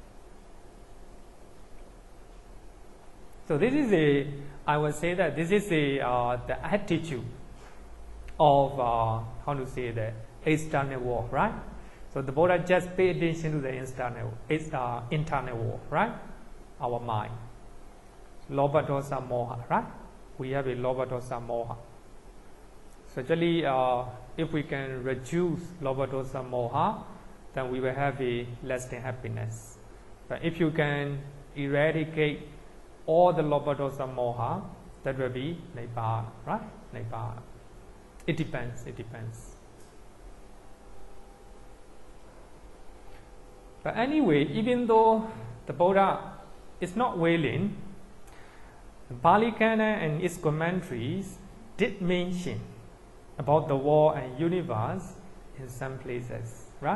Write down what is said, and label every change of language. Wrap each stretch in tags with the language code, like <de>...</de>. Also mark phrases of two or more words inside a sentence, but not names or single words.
<en>So this is I would say that this is the attitude of how to say the external world, right? So the Buddha just pay attention to the internal world, right? Our mind.</en> <pi>Lobha, dosa, moha,</pi> <en>right? We have a</en> <pi>lobha, dosa, moha.</pi> <en>So actually, if we can reduce</en> <pi>lobha, dosa, moha,</pi> <en>then we will have a lasting happiness. But if you can eradicate all the</en> <pi>lobha, dosa, moha,</pi> <en>that will be nibbana, right? Nibbana. It depends. It depends. But anyway, even though the Buddha is not willing, the Pali Canon and its commentaries did mention about the world and universe in some places, right?</en>